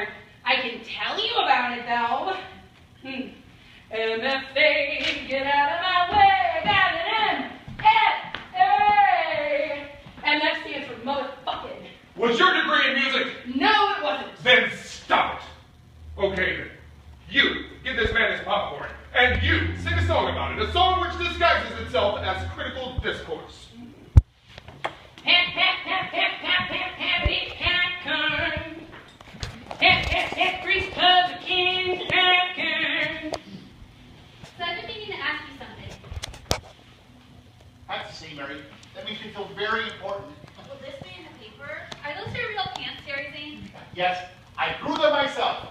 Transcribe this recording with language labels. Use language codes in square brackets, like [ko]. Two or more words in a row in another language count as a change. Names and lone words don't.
[en] I can tell you about it, though. MFA, get out of my way, I got an MFA. MF stands for motherfucking. Was your degree in music? No, it wasn't. Then stop it. Okay, then. You give this man his popcorn, and you sing a song about it, a song which disguises itself as critical discourse. Pap, pap, pap, pap, pap, pap, happy popcorn. Pap, pap, pap, Grease Publican popcorn. So I've been meaning to ask you something. I have to say, Mary, that makes me feel very important. Will this be in the paper? Are those your real pants, Harry Zane? Yes, I grew them myself.